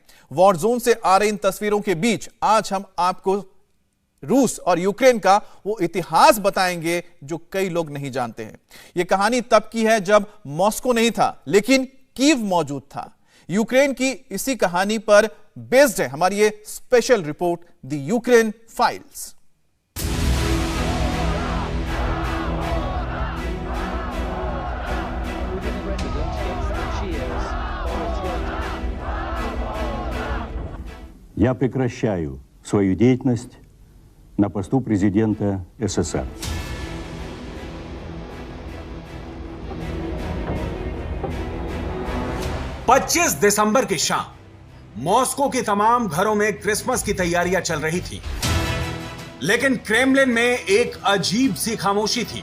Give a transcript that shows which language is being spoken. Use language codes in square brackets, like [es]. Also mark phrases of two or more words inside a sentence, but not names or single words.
[hi] वॉर जोन से आ रही इन तस्वीरों के बीच आज हम आपको रूस और यूक्रेन का वो इतिहास बताएंगे जो कई लोग नहीं जानते हैं। यह कहानी तब की है जब मॉस्को नहीं था, लेकिन कीव मौजूद था। यूक्रेन की इसी कहानी पर बेस्ड है हमारी ये [en] special report, [hi] द यूक्रेन फाइल्स। [ru] Я прекращаю свою деятельность на посту президента СССР. [hi] पच्चीस दिसंबर की शाम मॉस्को के तमाम घरों में क्रिसमस की तैयारियां चल रही थी, लेकिन क्रेमलिन में एक अजीब सी खामोशी थी।